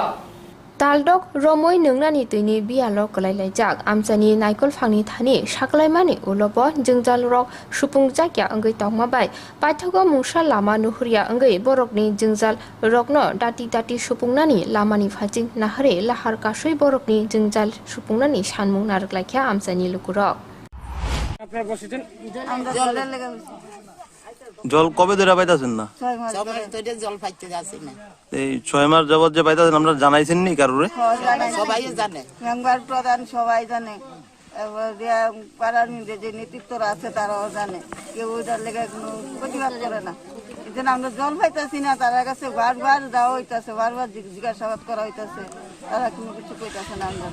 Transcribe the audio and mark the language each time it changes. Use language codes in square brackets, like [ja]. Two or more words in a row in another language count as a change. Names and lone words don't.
[trp] Taldok romoi nungnani tuni bialo kalailajak amsani naikol phangni thani shaklaimani ulobo jengjal rok supung jakya engei tongmabai. Paithago mungsa lama nuhuria engei borokni jengjal rokno dati supungnani lamani phajing nahare lahar kasui borokni jengjal supungnani shanmung naruklakya amsani lukuro. [bn] জল কবে ধরে পাইতাছেন না জল পাইতে যাচ্ছি না এই 6 মাস যাবত যে পাইতাছেন আমরা জানাইছেন নি কারোরে সবাই জানে মেম্বার প্রধান সবাই জানে পাড়ার মধ্যে যে নেতৃত্বরা আছে তারাও জানে কেউ ওইটার লেগে কোনো প্রতিবাদ করে না এই জন্য আমরা জল পাইতেছি না তারা কাছে বারবার যাওয়া হইতেছে বারবার জিজ্ঞাসাবাদ করা হইতেছে তারা কোনো কিছু কইতেছে না আমরা